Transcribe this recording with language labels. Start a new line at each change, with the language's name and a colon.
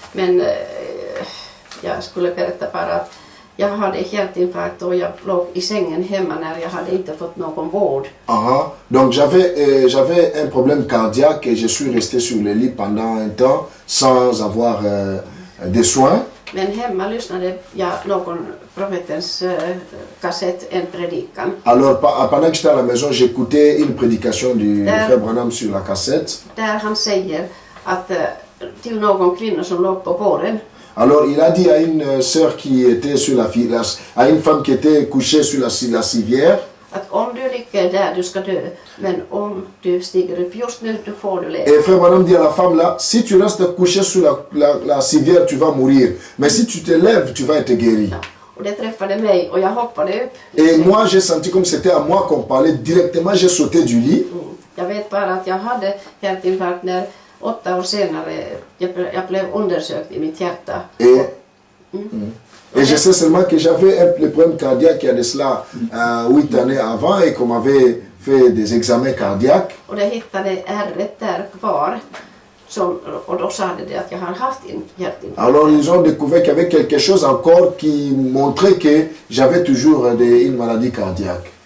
Swedish: Men jag skulle berätta bara att jag hade hjärtinfarkt och jag låg i sängen hemma när jag hade inte fått någon vård.
French: Donc j'avais un problème cardiaque et je suis resté sur le lit pendant un temps sans avoir des soins.
Swedish: Men hemma lyssnade jag någon profetens kassett, en predikan.
French: Alors pendant que j'étais à la maison, j'écoutais une prédication du frère Branham sur la cassette.
Swedish: Där han säger att till någon kvinna som låg på båren.
French: Alors il a dit à une sœur qui était sur à une femme qui était couchée sur la civière.
Swedish: Att om du ligger där, du ska dö, men om du stiger upp just nu, du får du leva.
French: Et frère Branham dit à la femme là, si tu restes couché sur la civière, tu vas mourir. Mais si tu te lèves, tu vas être guéri.
Swedish: Ja, och det träffade mig och jag hoppade upp.
French: Et moi j'ai senti comme c'était à moi qu'on parlait directement, j'ai sauté du lit.
Swedish: Jag vet bara att jag hade hjärtinfarkt när 8 år senare jag blev undersökt i mitt hjärta.
French: Et je sais seulement que j'avais le problème cardiaque il y a de cela 8 années avant et qu'on m'avait fait des examens cardiaques.
Swedish: Och det hittade ärret där kvar. Och då sa det att jag har haft en hjärtinfarkt.
French: Alors ils ont découvert qu'il y avait quelque chose encore qui montrait que j'avais toujours une maladie cardiaque.